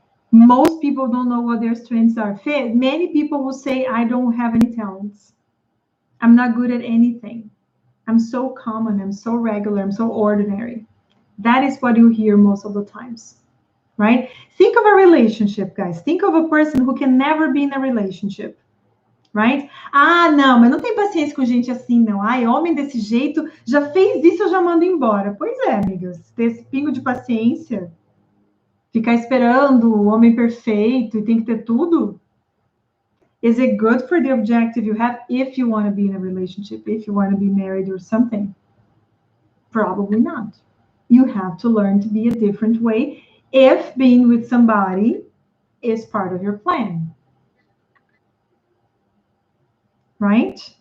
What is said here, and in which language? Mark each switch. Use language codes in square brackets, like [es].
[en] Most people don't know what their strengths are. Many people will say, I don't have any talents. I'm not good at anything. I'm so common. I'm so regular. I'm so ordinary. That is what you hear most of the times, right? Think of a relationship, guys. Think of a person who can never be in a relationship, right? [pt] Ah, não, mas não tem paciência com gente assim, não. Ai, homem desse jeito, já fez isso, eu já mando embora. Pois é, amigas. Ter esse pingo de paciência, ficar esperando o homem perfeito e tem que ter tudo. [en] Is it good for the objective you have if you want to be in a relationship, if you want to be married or something? Probably not. You have to learn to be a different way if being with somebody is part of your plan, right?